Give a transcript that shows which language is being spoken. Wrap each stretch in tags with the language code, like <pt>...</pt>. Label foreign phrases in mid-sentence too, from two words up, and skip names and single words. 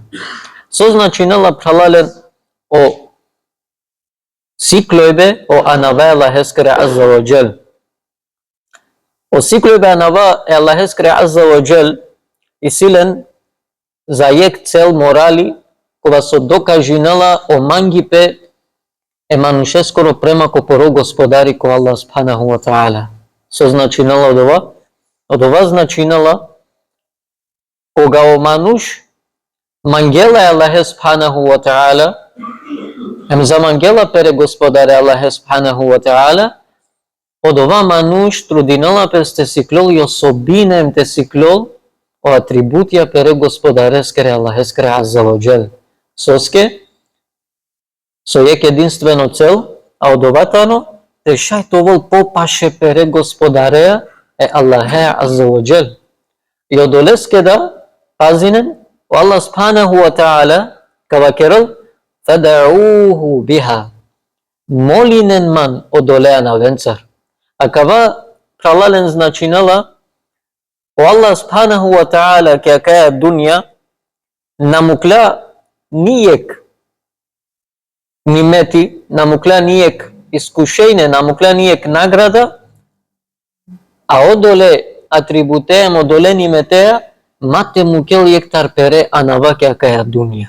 <rom>So značinala pralalen o siklojbe o anave Allaheskere</rom> <ar>عز وجل.</ar> <rom>O siklojbe anava Allaheskere</rom> <ar>عز وجل</ar> <rom>isilen za jek cel morali kova so dokažinala o mangipe e manuseskoro prema ko poро господари ко</rom> <ar>الله سبحانه وتعالى.</ar> <rom>Со значинала од ова? Од ова значинала кога о мануш мангела</rom> <ar>الله سبحانه وتعالى</ar> <rom>ем за мангела пере господаре</rom> <ar>الله سبحانه وتعالى</ar> <rom>од ова мануш трудинала пес те сиклол и особинем те сиклол о атрибутија пере господаре скере Аллах скере</rom> <ar>عز وجل.</ar> <rom>Соске со јек единствено цел, а од оватано, те шајтовол попаше пере господареја е Аллахе</rom> <ar>عز وجل.</ar> <rom>И од олеске да, пазинен,</rom> <ar>الله سبحانه وتعالى,</ar> <rom>кава керал,</rom> <ar>فادعوه بها.</ar> <rom>Молинен ман од олеа на венцар. А кава пралален значинала,</rom> <ar>الله سبحانه وتعالى,</ar> <rom>кја каја dunja, намукля нијек нимети, намукля нијек искушење, намукля нијек награда, а одоле атрибутеем, одоле ниметеја, мате мукел јек тарпере анава кја каја dunja.</rom>